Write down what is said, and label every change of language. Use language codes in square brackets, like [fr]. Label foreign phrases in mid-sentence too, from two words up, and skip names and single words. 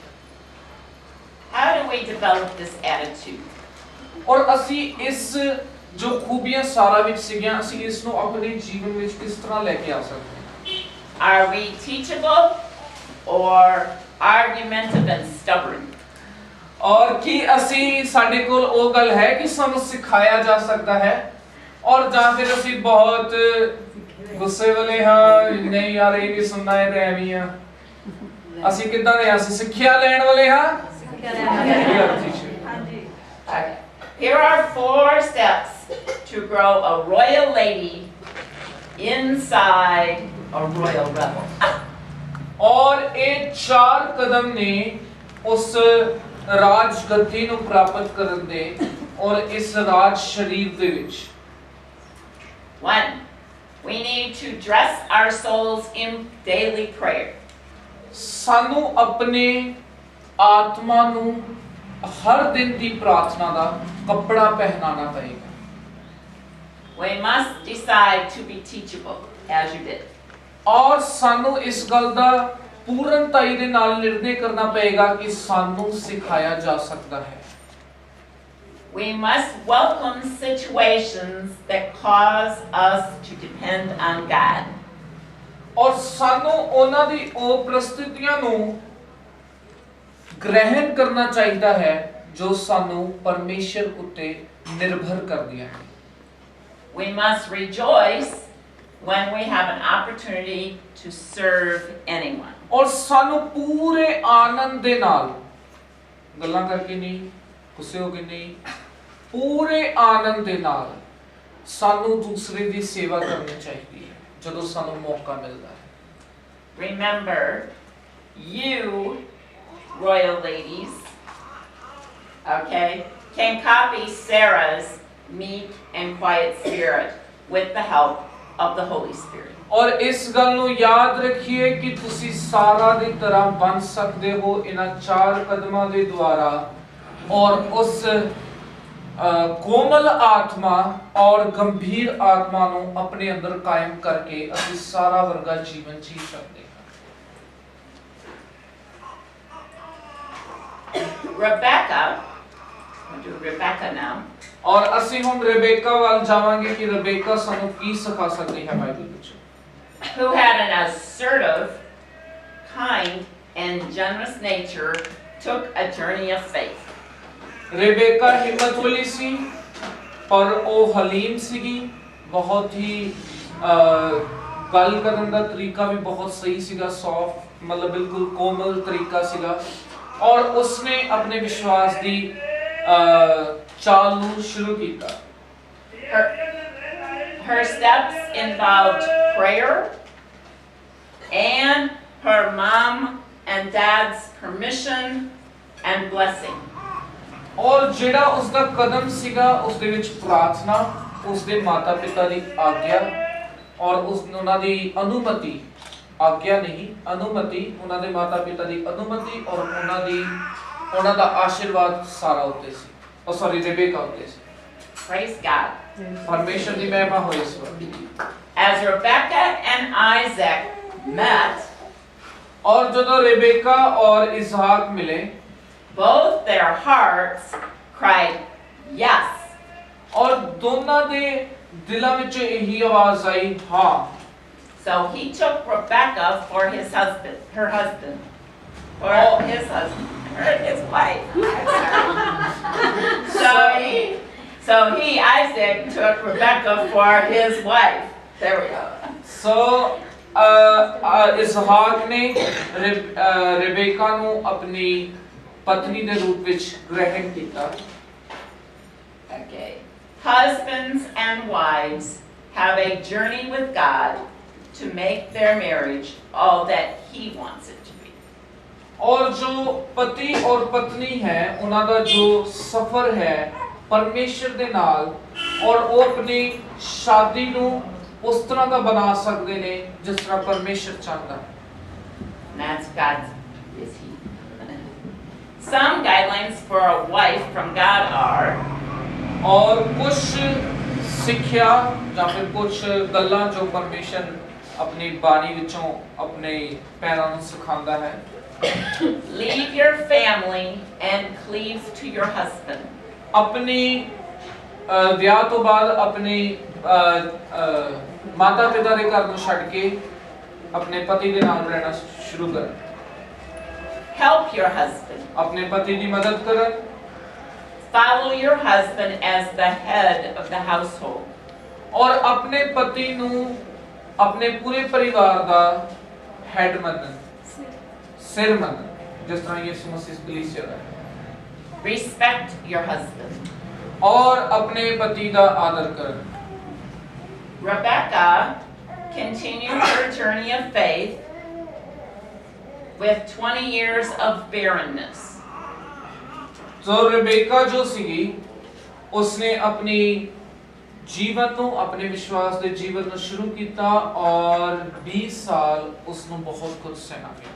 [en] How do we develop this attitude? [pa] ਔਰ ਅਸੀਂ ਇਸ ਜੋ ਖੂਬੀਆਂ ਸਾਰਾ ਵਿੱਚ ਸੀਗੀਆਂ, ਅਸੀਂ ਇਸ ਨੂੰ ਆਪਣੇ ਜੀਵਨ ਵਿੱਚ ਕਿਸ ਤਰ੍ਹਾਂ ਲੈ ਕੇ ਆ ਸਕਦੇ ਹਾਂ? [en] Are we teachable or argumentative and stubborn? [pa] ਔਰ ਕੀ ਅਸੀਂ ਸਾਡੇ ਕੋਲ ਉਹ ਗੱਲ ਹੈ ਕਿ ਸਾਨੂੰ ਸਿਖਾਇਆ ਜਾ ਸਕਦਾ ਹੈ ਔਰ ਜਾਂ ਫਿਰ ਅਸੀਂ ਬਹੁਤ ਗੁੱਸੇ ਵਾਲੇ ਹਾਂ, ਨਹੀਂ ਯਾਰ ਇਹ ਨਹੀਂ ਸੁਣਨਾ ਹੈ ਤੇ ਐਵੇਂ ਆ। ਅਸੀਂ ਕਿੱਦਾਂ ਦੇ ਹਾਂ? ਅਸੀਂ ਸਿੱਖਿਆ ਲੈਣ ਵਾਲੇ ਹਾਂ। ਹਾਂਜੀ। [en] Okay. Here are 4 steps to grow a royal lady inside a royal rebel. [pa] ਔਰ ਇਹ 4 ਕਦਮ ਨੇ ਉਸ ਰਾਜ ਗੱਦੀ ਨੂੰ ਪ੍ਰਾਪਤ ਕਰਨ ਦੇ ਔਰ ਇਸ ਰਾਜ ਸ਼ਰੀਰ ਦੇ ਵਿੱਚ। 1. [en] We need to dress our souls in daily prayer. [pa] ਸਾਨੂੰ ਆਪਣੇ ਆਤਮਾ ਨੂੰ ਹਰ ਦਿਨ ਦੀ ਪ੍ਰਾਰਥਨਾ ਦਾ ਕੱਪੜਾ ਪਹਿਨਾਣਾ ਪਏਗਾ। [en] We must decide to be teachable as you did. [pa] ਔਰ ਸਾਨੂੰ ਇਸ ਗੱਲ ਦਾ ਪੂਰਨਤਾਈ ਦੇ ਨਾਲ ਨਿਰਣੇ ਕਰਨਾ ਪਏਗਾ ਕਿ ਸਾਨੂੰ ਸਿਖਾਇਆ ਜਾ ਸਕਦਾ ਹੈ। [en] We must welcome situations that cause us to depend on God. [pa] ਔਰ ਸਾਨੂੰ ਉਹਨਾਂ ਦੀ ਉਹ ਪ੍ਰਸਥਿਤੀਆਂ ਨੂੰ ਗ੍ਰਹਿਣ ਕਰਨਾ ਚਾਹੀਦਾ ਹੈ ਜੋ ਸਾਨੂੰ ਪਰਮੇਸ਼ਰ ਉੱਤੇ ਨਿਰਭਰ ਕਰਦੀਆਂ ਹਨ। [en] We must rejoice when we have an opportunity to serve anyone. [pa] ਔਰ ਸਾਨੂੰ ਪੂਰੇ ਆਨੰਦ ਦੇ ਨਾਲ ਗੱਲਾਂ ਕਰਕੇ ਨਹੀਂ, ਗੁੱਸੇ ਹੋ ਕੇ ਨਹੀਂ, ਪੂਰੇ ਆਨੰਦ ਦੇ ਨਾਲ ਸਾਨੂੰ ਦੂਸਰੇ ਦੀ ਸੇਵਾ ਕਰਨੀ ਚਾਹੀਦੀ ਹੈ ਜਦੋਂ ਸਾਨੂੰ ਮੌਕਾ ਮਿਲਦਾ ਹੈ। [en] Remember, you royal ladies, okay, can copy Sarah's meek and quiet spirit with the help of the Holy Spirit. [pa] ਔਰ ਇਸ ਗੱਲ ਨੂੰ ਯਾਦ ਰੱਖੀਏ ਕਿ ਤੁਸੀਂ ਸਾਰਾ ਦੀ ਤਰ੍ਹਾਂ ਬਣ ਸਕਦੇ ਹੋ ਇਹਨਾਂ 4 ਕਦਮਾਂ ਦੇ ਦੁਆਰਾ ਔਰ ਉਸ ਕੋਮਲ ਆਤਮਾ ਔਰ ਗੰਭੀਰ ਆਤਮਾ ਨੂੰ ਆਪਣੇ ਅੰਦਰ ਕਾਇਮ ਕਰਕੇ ਅਸੀਂ ਸਾਰਾ ਵਰਗਾ ਜੀਵਨ ਜੀ ਸਕਦੇ [en] Rebecca, we'll do Rebecca now. [pa] ਔਰ ਅਸੀਂ ਹੁਣ ਰੇਬੇਕਾ ਵੱਲ ਜਾਵਾਂਗੇ ਕਿ ਰੇਬੇਕਾ ਸਾਨੂੰ ਕੀ ਸਿਖਾ ਸਕਦੀ ਹੈ ਬਾਈਬਲ ਵਿੱਚ। [en] Who had an assertive, kind, and generous nature took a journey of faith. [pa] ਰੇਬੇਕਾ ਹਿੰਮਤ ਵਾਲੀ ਸੀ ਪਰ ਉਹ ਹਲੀਮ ਸੀਗੀ ਬਹੁਤ ਹੀ ਗੱਲ ਕਰਨ ਦਾ ਤਰੀਕਾ ਵੀ ਬਹੁਤ ਸਹੀ ਸੀਗਾ ਸੌਫਟ [hi] मतलब बिल्कुल कोमल तरीका [pa] ਸੀਗਾ [hi] और उसने अपने विश्वास [pa] ਦੀ ਚਾਲ ਨੂੰ ਸ਼ੁਰੂ ਕੀਤਾ [en] Her steps involved prayer and her mom and dad's permission and blessing. [pa] और ਜਿਹੜਾ ਉਸਦਾ ਕਦਮ ਸੀਗਾ ਉਸ ਦੇ ਵਿੱਚ ਪ੍ਰਾਰਥਨਾ ਉਸਦੇ ਮਾਤਾ ਪਿਤਾ ਦੀ ਆਗਿਆ और ਉਹਨਾਂ ਦੀ ਅਨੁਮਤੀ ਆਗਿਆ ਨਹੀਂ ਅਨੁਮਤੀ ਉਹਨਾਂ ਦੇ ਮਾਤਾ ਪਿਤਾ ਦੀ ਅਨੁਮਤੀ और ਉਹਨਾਂ ਦਾ ਆਸ਼ੀਰਵਾਦ ਸਾਰਾ ਉੱਤੇ ਸੀ ਉਹ ਸੌਰੀ ਰੇਬੇਕਾ ਉੱਤੇ ਸੀ [en] Praise God. [hi] परमेश्वर की महिमा हो इस वक्त [en] As Rebecca and Isaac met, [hi] और जो रेबेका और इसहाक मिले [en] both their hearts cried yes. [hi] और दोनों दे दिलों में यही आवाज आई हाँ [en] So he took Rebecca for his husband, her husband, or his husband, or his wife. So he, Isaac, took Rebecca for his wife. There we go. [hi] so इसहाक ने रेबेका ਨੂੰ अपनी पत्नी ਦੇ रूप ਵਿੱਚ ग्रहण ਕੀਤਾ [en] Okay. Husbands and wives have a journey with God to make their marriage all that He wants it to be. [hi] और जो पति और पत्नी है [pa] ਉਹਨਾਂ ਦਾ ਜੋ ਸਫ਼ਰ ਹੈ परमेश्वर ਦੇ ਨਾਲ और ਉਹ ਆਪਣੀ ਸ਼ਾਦੀ ਨੂੰ ਉਸ ਤਰ੍ਹਾਂ ਦਾ ਬਣਾ ਸਕਦੇ ਨੇ ਜਿਸ ਤਰ੍ਹਾਂ ਪਰਮੇਸ਼ਰ ਚਾਹੁੰਦਾ [en] And that's God's is He. Some guidelines for a wife from God are [hi] और कुछ [pa] ਸਿੱਖਿਆ ਜਾਂ ਫਿਰ ਕੁਝ ਗੱਲਾਂ ਜੋ ਪਰਮੇਸ਼ਰ ਆਪਣੀ ਬਾਣੀ ਵਿੱਚੋਂ ਆਪਣੇ ਪੈਰਾਂ ਨੂੰ ਸਿਖਾਉਂਦਾ ਹੈ [en] leave your family and cleave to your husband. [pa] अपनी ਵਿਆਹ ਤੋਂ ਬਾਅਦ अपने ਮਾਤਾ ਪਿਤਾ ਦੇ ਘਰ ਨੂੰ ਛੱਡ ਕੇ अपने ਪਤੀ ਦੇ ਨਾਲ ਰਹਿਣਾ ਸ਼ੁਰੂ ਕਰਨ [en] Help your husband. [pa] अपने ਪਤੀ ਦੀ ਮਦਦ ਕਰਨ [en] Follow your husband as the head of the household. [hi] और अपने पति [pa] ਨੂੰ [hi] अपने पूरे परिवार [pa] ਦਾ ਹੈਡ ਮੰਨਣ ਸਿਰ ਮੰਨਣ ਜਿਸ ਤਰ੍ਹਾਂ ਯਿਸੂ ਮਸੀਹ ਕਲੀਸਿਆ ਦਾ [en] Respect your husband. [hi] और अपने पति का आदर करें [en] Rebecca continued her journey of faith with 20 years of barrenness. [hi] तो रेबेका जो सी उसने अपनी जीवन ਨੂੰ अपने विश्वास ਦੇ जीवन ਨੂੰ शुरू किया और 20 साल उसनु बहुत कुछ सहना पिया